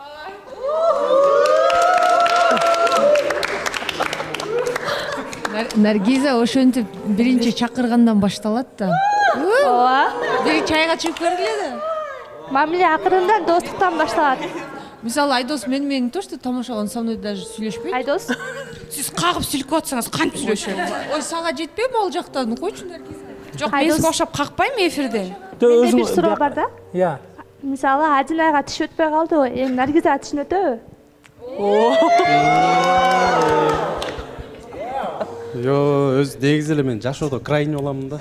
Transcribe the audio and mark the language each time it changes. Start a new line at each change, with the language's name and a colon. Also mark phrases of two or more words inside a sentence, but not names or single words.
Kyrgyz: Наргиза ошентип биринчи чакыргандан башталат да. Ооба. Бир чайга чыгып көргүлө да. Мамиле акырында достуктан башталат. Мисалы Айдос менен
Russian: то, что
Kyrgyz: тамашаган
Russian: со мной даже
Kyrgyz: сүйлөшпөйт. Айдос, сиз кагып сүйлөп атсаңыз кантип сүйлөшөт? Ой, сага жетпейби ал жактан? Койчу Наргиза. Жок, мен сизге окшоп какпайм эфирден. Менде бир суроо бар да. Я. Мисалы, Адинайга тиш өтпөй калдыбы? Эми Наргизага тишин өтөбү? Өз негизи эле мен жашоодо крайний боламын да.